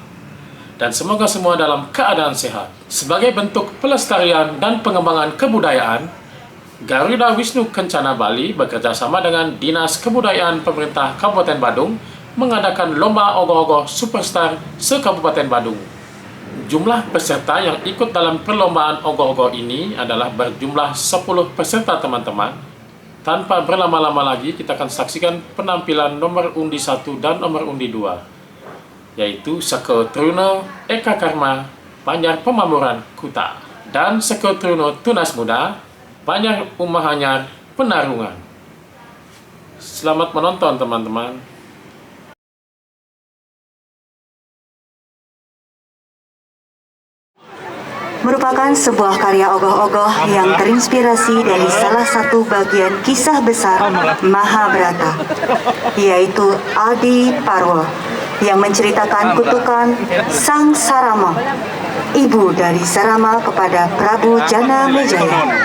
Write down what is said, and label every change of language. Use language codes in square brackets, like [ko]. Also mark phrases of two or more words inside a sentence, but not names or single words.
[id] Dan semoga semua dalam keadaan sehat. Sebagai bentuk pelestarian dan pengembangan kebudayaan, Garuda Wisnu Kencana Bali bekerja sama dengan Dinas Kebudayaan Pemerintah Kabupaten Badung mengadakan Lomba Ogoh-Ogoh Superstar se-Kabupaten Badung. Jumlah peserta yang ikut dalam perlombaan ogoh-ogoh ini adalah berjumlah 10 peserta teman-teman. Tanpa berlama-lama lagi, kita akan saksikan penampilan nomor undi 1 dan nomor undi 2, yaitu Seke Truno Eka Karma Banjar Pemamuran Kuta dan Seke Truno Tunas Muda Banjar Umahanyar Penarungan. Selamat menonton teman-teman. Merupakan sebuah karya ogoh-ogoh yang terinspirasi dari salah satu bagian kisah besar Mahabharata, yaitu Adi Parwa, yang menceritakan kutukan Sang Sarama, ibu dari Sarama kepada Prabu Janamejaya.